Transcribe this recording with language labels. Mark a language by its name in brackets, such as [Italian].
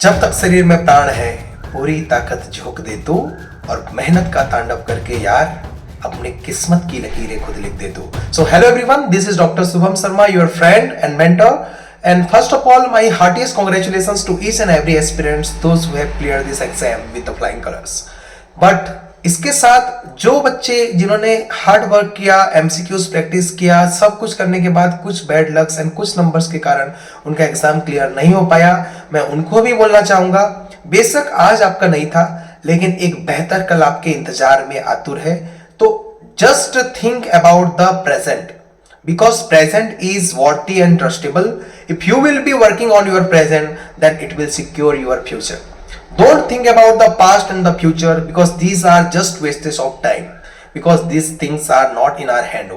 [Hindi] जब तक शरीर में प्राण है पूरी ताकत झोंक दे तू और मेहनत का तांडव करके यार अपनी किस्मत की लकीरें खुद लिख दे तू. [English] So hello everyone, this is Dr. Subham Sharma, your friend and mentor. And first of all, my heartiest congratulations to each and every aspirants, those who have cleared this exam with the flying colors. [Hindi] But इसके साथ जो बच्चे जिन्होंने hard work किया, MCQs practice किया, सब कुछ करने के बाद कुछ बैड लक्स एंड कुछ नंबर्स के कारण उनका एग्जाम क्लियर नहीं हो पाया, मैं उनको भी बोलना चाहूंगा, बेशक आज आपका नहीं था लेकिन एक बेहतर कल आपके इंतजार में आतुर है. [English] तो just think about the present because present is worthy and trustable. If you will be working on your present, then it will secure your future. Don't think about the past and the future because these are just wastes of time, because these things are not in our hand.